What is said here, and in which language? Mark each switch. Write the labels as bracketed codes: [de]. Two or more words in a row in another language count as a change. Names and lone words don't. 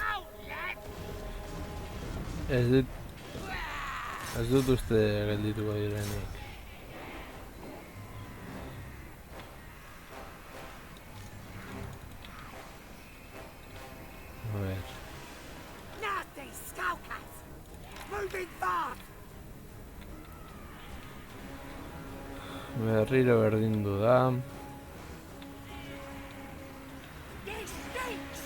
[eu] Ez dut uste geldituko direnik. [es] A ver. [en] Nasty skulkers! Moving fast! [eu] Berriro berdindu da. [en] This stinks!